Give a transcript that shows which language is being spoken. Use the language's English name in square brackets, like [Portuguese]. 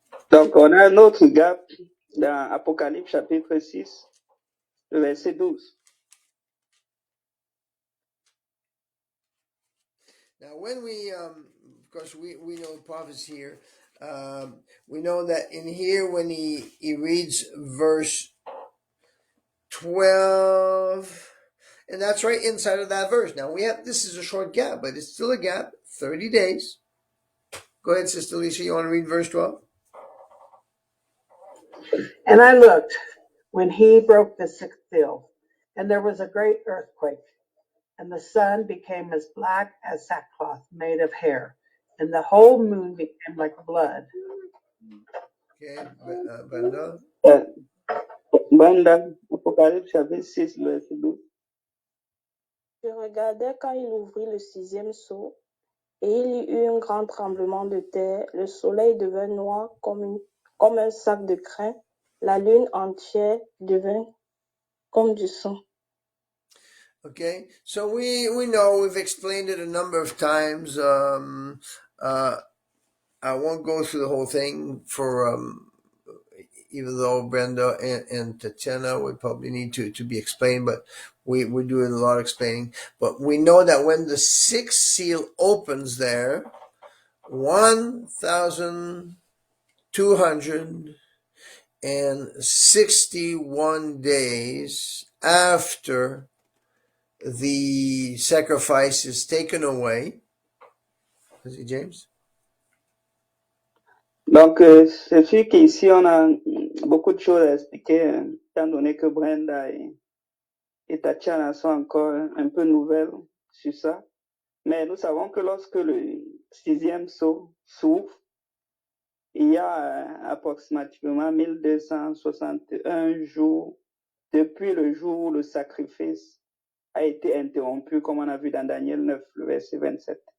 [French] Donc, on a un autre gap dans Apocalypse chapitre 6, le verset 12. [English] Now, when we, of course, we know the prophets here. We know that in here, when he reads verse 12, and that's right inside of that verse. Now, this is a short gap, but it's still a gap, 30 days. Go ahead, Sister Lisa, you want to read verse 12? And I looked when he broke the sixth seal, and there was a great earthquake, and the sun became as black as sackcloth made of hair, and the whole moon became like blood. Okay, Brenda. [French] Brenda, Apocalypse chapitre 6, le verset 12. Je regardais quand il ouvrit le sixième sceau, et il y eut un grand tremblement de terre. Le soleil devint noir comme un sac de crin. La lune entière devint comme du sang. [English] Okay, so we know, we've explained it a number of times. I won't go through the whole thing for even though Brenda and Tatiana would probably need to be explained, but we're doing a lot of explaining. But we know that when the sixth seal opens there, 1,261 days after the sacrifice is taken away. Is it James? [French] Donc, c'est sûr qu'ici, on a beaucoup de choses à expliquer, étant donné que Brenda et Tatiana sont encore un peu nouvelles sur ça. Mais nous savons que lorsque le sixième sceau s'ouvre, il y a approximativement 1261 jours depuis le jour où le sacrifice a été interrompu, comme on a vu dans Daniel 9, le verset 27.